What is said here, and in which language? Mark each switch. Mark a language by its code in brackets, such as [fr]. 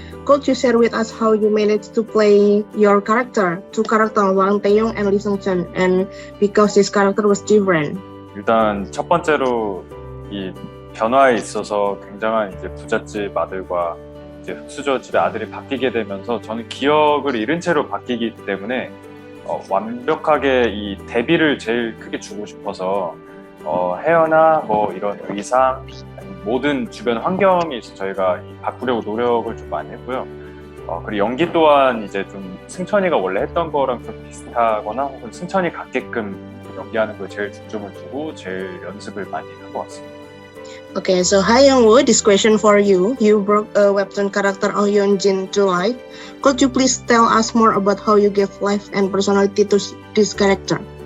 [en] Could you share with us how you managed to play your character, two characters, Wang Taeyong and Lee Sung-cheon, and because this character was different? [ko] 일단 첫 번째로 이 변화에 있어서 굉장한 이제 부잣집 아들과 이제 흑수저집의 아들이 바뀌게 되면서 저는 기억을 잃은 채로 바뀌기 때문에 완벽하게 이 대비를 제일 크게 주고 싶어서 헤어나 뭐 이런 의상 모든 주변 환경에 있어서 저희가 바꾸려고 노력을 좀 많이 했고요. 그리고 연기 또한 이제 좀 승천이가 원래 했던 거랑 좀 비슷하거나 혹은 승천이 같게끔 연기하는 거에 제일 중점을 두고 제일 연습을 많이 한 것 같습니다. [en] Okay, so Hae Young-woo, this question for you. You brought a webtoon character Oh Yeon-jin to life. Could you please tell us more about how you gave life and personality to this character?